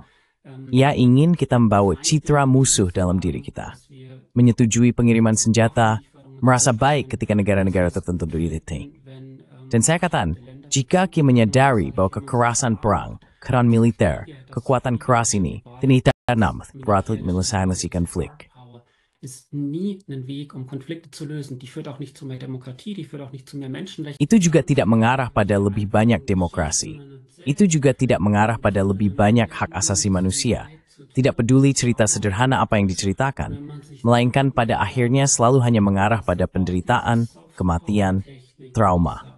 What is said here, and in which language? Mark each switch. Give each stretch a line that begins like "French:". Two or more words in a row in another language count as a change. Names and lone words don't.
Indonesian: Ia ingin kita membawa citra musuh dalam diri kita, menyetujui pengiriman senjata, merasa baik ketika negara-negara tertentu didetek. Dan saya katakan, jika kita menyadari bahwa kekerasan perang, keran militer, kekuatan keras ini, tidak berarti menyelesaikan konflik.
German: Ist nie ein Weg, Konflikte zu lösen. Die führt auch nicht zu mehr Demokratie, die führt auch nicht zu mehr Menschenrechten.
Indonesian: Itu juga tidak mengarah pada lebih banyak demokrasi. Itu juga tidak mengarah pada lebih banyak hak asasi manusia. Tidak peduli cerita sederhana apa yang diceritakan, melainkan pada akhirnya selalu hanya mengarah pada penderitaan, kematian, trauma.